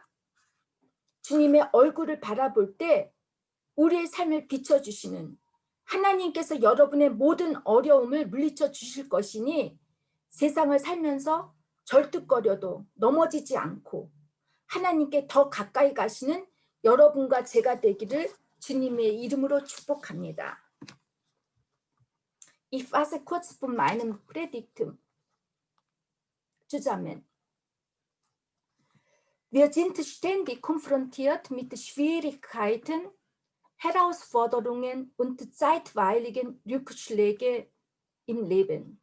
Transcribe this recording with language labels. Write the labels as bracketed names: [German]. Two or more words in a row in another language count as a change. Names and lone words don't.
[Korean] 주님의 얼굴을 바라볼 때 우리의 삶을 비춰주시는 하나님께서 여러분의 모든 어려움을 물리쳐 주실 것이니 세상을 살면서 절뚝거려도 넘어지지 않고 하나님께 더 가까이 가시는 여러분과 제가 되기를 주님의 이름으로 축복합니다. [German] Ich fasse kurz von meinem Predigt zusammen. Wir sind ständig konfrontiert mit Schwierigkeiten, Herausforderungen und zeitweiligen Rückschlägen im Leben.